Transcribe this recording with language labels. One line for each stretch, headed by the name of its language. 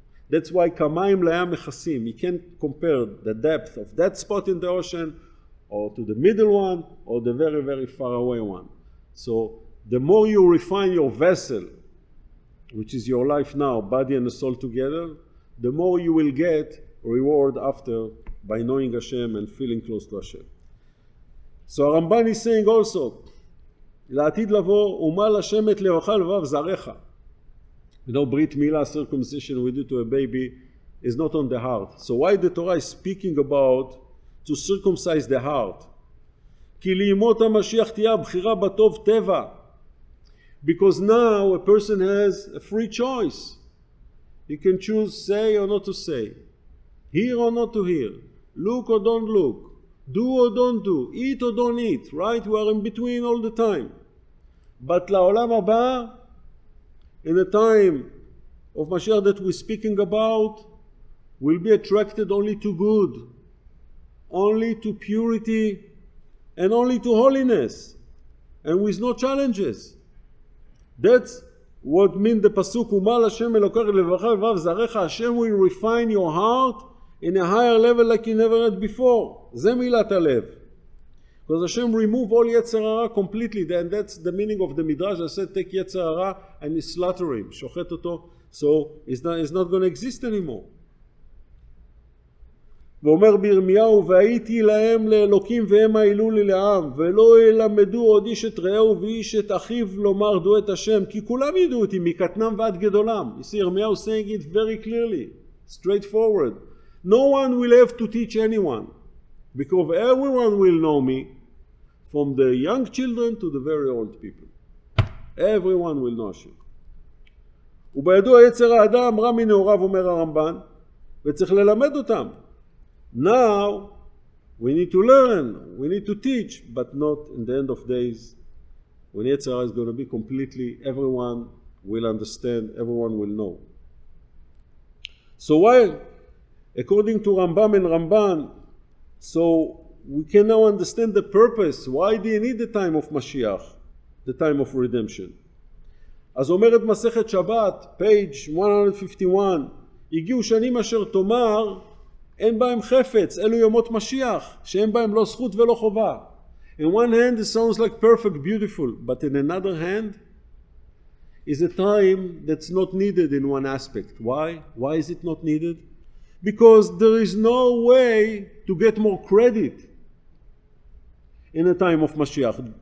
English: That's why kamayim layam mechasim. You can't compare the depth of that spot in the ocean or to the middle one or the very, very far away one. So the more you refine your vessel, which is your life now, body and the soul together, the more you will get reward after by knowing Hashem and feeling close to Hashem. So Ramban is saying also,
Hebrew: לעתיד לבוא, ומה לשם את לבבך לבב זרעך.
English: You know, Brit Milah, circumcision we do to a baby, is not on the heart. So why the Torah is speaking about to circumcise the heart?
Hebrew: כי לימות המשיח תהיה הבחירה בטוב טבע.
English: Because now a person has a free choice. He can choose say or not to say, hear or not to hear, look or don't look, do or don't do, eat or don't eat, right? We are in between all the time. But
Hebrew: לעולם הבא,
English: in the time of Mashiach that we're speaking about, will be attracted only to good, only to purity, and only to holiness, and with no challenges. That's what means the pasuk, Umal Hashem elokach levacha vav zarecha. Hashem will refine your heart in a higher level like you never had before. Ze milat halev. Because Hashem remove all Yetzer Hara completely, and that's the meaning of the Midrash. I said, take Yetzer Hara and you slaughter him, shochet oto, so it's not going to exist anymore.
Hebrew: ואומר בירמיהו, והייתי להם לאלוקים והם העלו לי לעם, ולא ילמדו עוד איש את רעהו ואיש את אחיו לומר דעו את השם, כי כולם ידעו אותי מקטנם ועד גדולם.
English: You see, Yirmiyahu saying it very clearly, straightforward. No one will have to teach anyone, because everyone will know me, from the young children to the very old people. Everyone will know Hashem.
Hebrew: ובידוע יצר האדם רע מנעוריו, אומר הרמב"ן, וצריך ללמד אותם.
English: Now, we need to learn, we need to teach, but not in the end of days, when Yetzer Hara is going to be completely, everyone will understand, everyone will know. So while, according to Rambam and Ramban, so we can now understand the purpose, why do you need the time of Mashiach, the time of redemption.
Hebrew: אז אומרת מסכת שבת, page 151, הגיעו שנים אשר תאמר, אין בהם חפץ, אלו ימות משיח, שאין בהם לא זכות ולא חובה.
English: In one hand it sounds like perfect, beautiful, but in another hand is a time that's not needed in one aspect. Why? Why is it not needed? Because there is no way to get more credit in a time of Mashiach.